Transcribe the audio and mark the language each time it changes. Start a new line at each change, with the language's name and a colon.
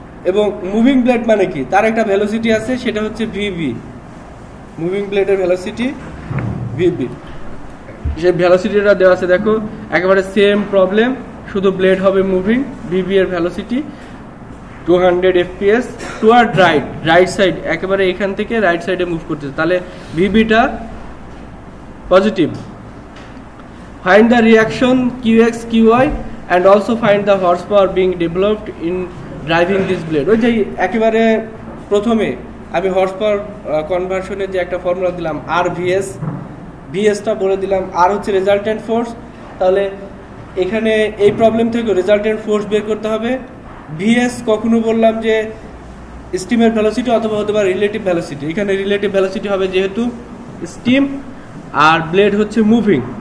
Bangla: এবং moving blade মানে কি, তার একটা ভেলোসিটি আছে, সেটা হচ্ছে ভিভি, মুভিং ব্লেডের ভেলোসিটি ভিভি, সেই ভেলোসিটিটা দেওয়া আছে। দেখো একেবারে সেম প্রবলেম, শুধু ব্লেড হবে মুভিং, ভিভি এর velocity 200 fps toward right side, একেবারে এখান থেকে রাইট সাইডে মুভ করতেছে, তাহলে ভিভিটা positive.
English: Find the reaction qx qy and also find the horsepower being developed in driving this blade।
Bangla: ওই যে একেবারে প্রথমে আমি হর্স পাওয়ার কনভার্সনের যে একটা ফর্মুলা দিলাম RVS, ভিএসটা বলে দিলাম, আর হচ্ছে রেজাল্টেন্ট ফোর্স। তাহলে এখানে এই প্রবলেম থেকে রেজাল্টেন্ট ফোর্স বের করতে হবে। ভিএস কখনো বললাম যে স্টিমের ভেলোসিটি অথবা হতে পারে রিলেটিভ ভেলোসিটি, এখানে রিলেটিভ ভেলোসিটি হবে যেহেতু স্টিম আর ব্লেড হচ্ছে মুভিং।